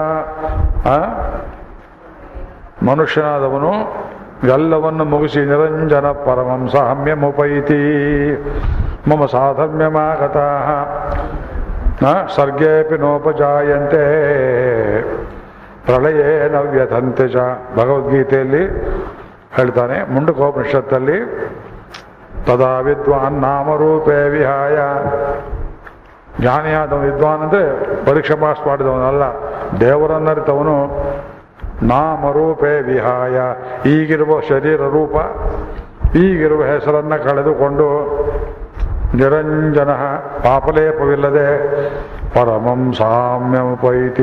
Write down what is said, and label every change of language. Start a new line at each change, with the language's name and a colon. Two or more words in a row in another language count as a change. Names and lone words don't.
Kannada: ಮನುಷ್ಯನಾದವನು ಎಲ್ಲವನ್ನು ಮುಗಿಸಿ
Sanskrit: ನಿರಂಜನ ಪರಮಂ ಸಾಮ್ಯಮುಪೈತಿ ಮಮ ಸಾಧಮ್ಯಮಾಗತಃ ಸರ್ಗೇಪಿ ನೋಪಜಾಯಂತೆ ಪ್ರಳಯೇ ನವ್ಯಥಂತೆ ಚ.
Kannada: ಭಗವದ್ಗೀತೆಯಲ್ಲಿ ಹೇಳ್ತಾನೆ, ಮುಂಡಕೋಪನಿಷತ್ತಲ್ಲಿ
Sanskrit: ತದಾ ವಿದ್ವಾನ್ ನಾಮರೂಪೇ ವಿಹಾಯ.
Kannada: ಜ್ಞಾನಿಯಾದವನು ವಿದ್ವಾನ್ ಅಂದರೆ ಪರೀಕ್ಷೆ ಪಾಸ್ ಮಾಡಿದವನಲ್ಲ, ದೇವರನ್ನರಿತವನು.
Sanskrit: ನಾಮರೂಪೇ ವಿಹಾಯ,
Kannada: ಈಗಿರುವ ಶರೀರ ರೂಪ, ಈಗಿರುವ ಹೆಸರನ್ನು ಕಳೆದುಕೊಂಡು ನಿರಂಜನ ಪಾಪಲೇಪವಿಲ್ಲದೆ
Sanskrit: ಪರಮಂ ಸಾಮ್ಯಮುಪೈತಿ.